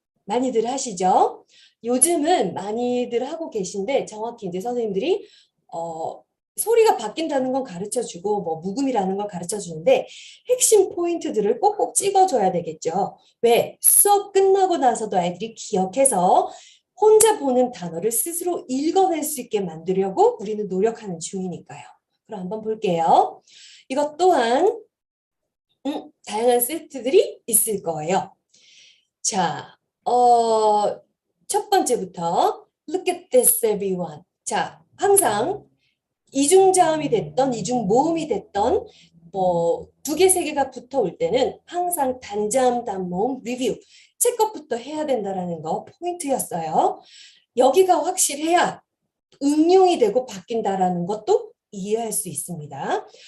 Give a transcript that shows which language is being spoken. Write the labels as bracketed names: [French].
[Korean] 많이들 하시죠? 요즘은 많이들 하고 계신데 정확히 이제 선생님들이 소리가 바뀐다는 건 가르쳐주고 뭐 묵음이라는 걸 가르쳐주는데 핵심 포인트들을 꼭꼭 찍어줘야 되겠죠. 왜? 수업 끝나고 나서도 아이들이 기억해서 혼자 보는 단어를 스스로 읽어낼 수 있게 만들려고 우리는 노력하는 중이니까요. 그럼 한번 볼게요. 이것 또한 다양한 세트들이 있을 거예요. 자, 첫 번째부터 [English] Look at this everyone. [Korean] 자, 항상 이중자음이 됐던 이중모음이 됐던 뭐 두 개, 세 개가 붙어올 때는 항상 단자음, 단모음 리뷰 체크업부터 해야 된다라는 거 포인트였어요. 여기가 확실해야 응용이 되고 바뀐다라는 것도 이해할 수 있습니다.